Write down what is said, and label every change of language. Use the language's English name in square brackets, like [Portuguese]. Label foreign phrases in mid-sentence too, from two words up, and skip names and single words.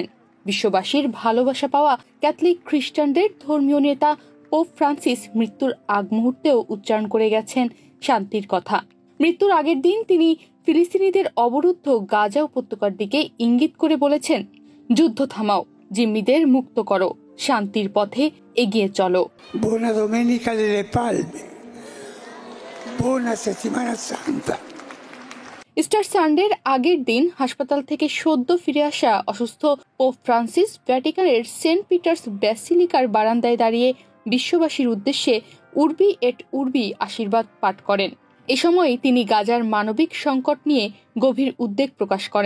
[Bangla] বিশ্ববাসীর ভালোবাসা পাওয়া ক্যাথলিক খ্রিস্টানদের ধর্মীয় নেতা পোপ ফ্রান্সিস মৃত্যুর আগ মুহূর্তেও উচ্চারণ করে গেছেন শান্তির কথা। মৃত্যুর আগের দিন তিনি ফিলিস্তিনিদের অবরুদ্ধ গাজা উপত্যকার দিকে ইঙ্গিত করে বলেছেন, যুদ্ধ থামাও, জিম্মিদের মুক্ত করো, শান্তির পথে এগিয়ে চলো। [Italian] Buona Domenica delle Palme, buona settimana santa। [Bangla] ইস্টার সানডের আগের দিন হাসপাতাল থেকে সদ্য ফিরে আসা অসুস্থ পোপ ফ্রান্সিস ভ্যাটিকানের সেন্ট পিটার্স ব্যাসিলিকার বারান্দায় দাঁড়িয়ে বিশ্ববাসীর উদ্দেশ্যে [Latin] Urbi et Orbi [Bangla] আশীর্বাদ পাঠ করেন। এ সময় তিনি গাজার মানবিক সংকট নিয়ে গভীর উদ্বেগ প্রকাশ করেন।